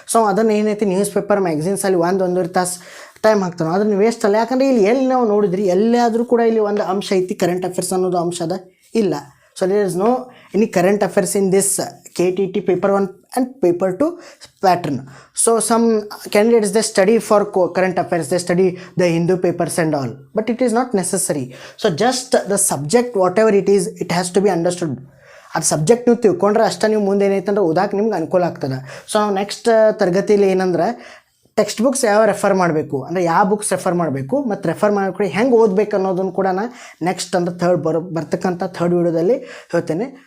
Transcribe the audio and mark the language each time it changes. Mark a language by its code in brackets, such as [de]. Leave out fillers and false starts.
[kn] So ಅದನ್ನು ಏನೈತಿ news paper ಮ್ಯಾಗ್ಝಿನ್ಸಲ್ಲಿ ಒಂದೂವರೆ ತಾಸು ಟೈಮ್ ಹಾಕ್ತಾನೆ, ಅದನ್ನು ವೇಸ್ಟ್ ಅಲ್ಲ. ಯಾಕಂದರೆ ಇಲ್ಲಿ ಎಲ್ಲಿ ನಾವು ನೋಡಿದ್ರಿ ಎಲ್ಲಾದರೂ ಕೂಡ ಇಲ್ಲಿ ಒಂದು ಅಂಶ ಐತಿ, ಕರೆಂಟ್ ಅಫೇರ್ಸ್ ಅನ್ನೋದು ಅಂಶ ಅದ ಇಲ್ಲ. [en] So there is no any current affairs in this KTET paper 1 and paper 2 pattern. So some candidates they study for current affairs, they study the Hindu papers and all, but it is not necessary. So just the subject whatever it is, it has to be understood. [kn] ಅದು subject ನೀವು ತಿಳ್ಕೊಂಡ್ರೆ ಅಷ್ಟೇ ನೀವು ಮುಂದೆ ಏನೈತಂದ್ರೆ ಓದಾಕೆ ನಿಮ್ಗೆ ಅನುಕೂಲ ಆಗ್ತದೆ. So ನಾವು ನೆಕ್ಸ್ಟ್ ತರಗತಿಯಲ್ಲಿ ಏನಂದ್ರೆ ಟೆಕ್ಸ್ಟ್ ಬುಕ್ಸ್ ಯಾವ ರೆಫರ್ ಮಾಡಬೇಕು ಅಂದರೆ ಯಾವ ಬುಕ್ಸ್ ರೆಫರ್ ಮಾಡಬೇಕು ಮತ್ತು ರೆಫರ್ ಮಾಡಿಕೊಡಿ ಹೆಂಗೆ ಓದಬೇಕು ಅನ್ನೋದನ್ನು ಕೂಡ ನಾನು ನೆಕ್ಸ್ಟ್ ಅಂದ್ರೆ ಬರ್ತಕ್ಕಂಥ ಥರ್ಡ್ ವಿಡಿಯೋದಲ್ಲಿ ಹೇಳ್ತೇನೆ.